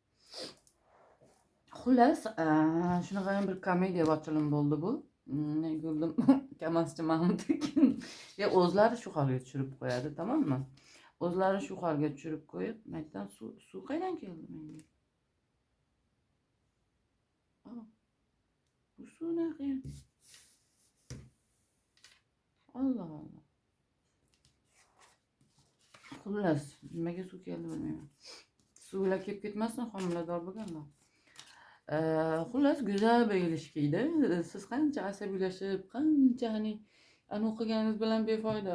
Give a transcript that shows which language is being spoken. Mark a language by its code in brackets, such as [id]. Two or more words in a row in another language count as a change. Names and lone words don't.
[uz] Xullas, shunaqa bir komediya bochilim bo'ldi bu. [tr] Güldüm. Kamasçı Mahmut Ekin. [uz] Ya o'zlari shu holga tushirib qo'yadi, tamommi? O'zlari shu holga tushirib qo'yib, maydan suv qaydan keldi menga? [tr] Aa, bu su ne ki? Allah Allah. [uz] Xullas, nimaga suv keldi bilmayman. Suvlar kelib ketmasin homilador bo'lganlar. Xullas go'zal bir ilişkiydi. Siz qancha asabiylashib, qancha hani o'qiganingiz bilan befoyda.